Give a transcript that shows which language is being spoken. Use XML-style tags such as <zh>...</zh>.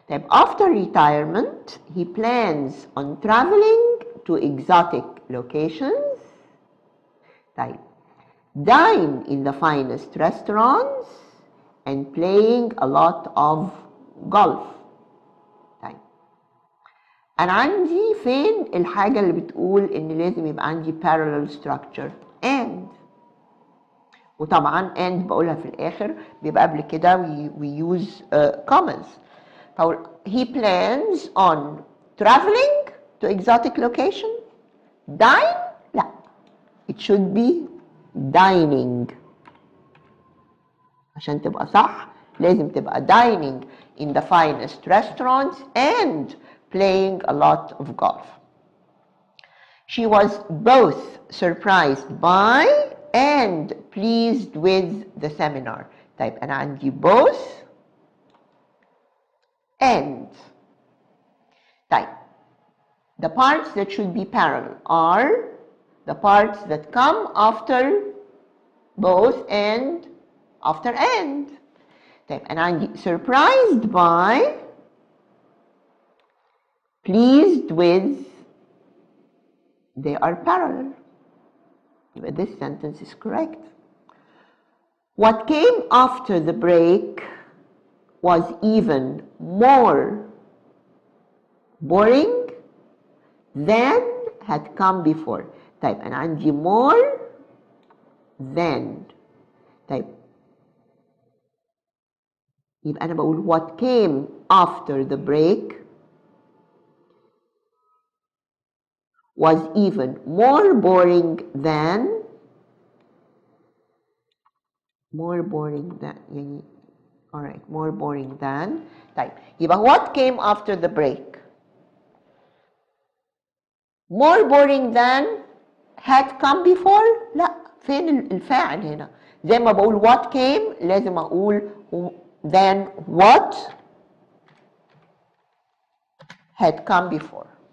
<en>After retirement, he plans on traveling to exotic locations. Dine in the finest restaurants and playing a lot of golf.</en> <ar>أنا عندي فين الحاجة اللي بتقول إن لازم يبقى عندي</ar> <en>parallel structure؟</en> <ar>and. وطبعا and بقولها في الآخر بيبقى قبل كده</ar> <en>we use commas. He plans on traveling to exotic location. Dine? لا. It should be dining.</en> <ar>عشان تبقى صح لازم تبقى</ar> <en>dining in the finest restaurants and playing a lot of golf. She was both surprised by and pleased with the seminar.</en> <ar>طيب أنا عندي both and.</ar> <en>طيب, the parts that should be parallel are the parts that come after both and after and.</en> <ar>طيب أنا عندي</ar> <en>surprised by, pleased with, they are parallel. This sentence is correct. What came after the break was even more boring than had come before.</en> <ar>طيب أنا عندي more than. طيب يبقى أنا بقول</ar> <en>what came after the break was even more boring than. يعني all right, more boring than. طيب يبقى what came after the break? More boring than had come before.</en> <ar>لا, فين الفاعل هنا؟ زي ما بقول what came لازم أقول</ar> <en>than what had come before.</en>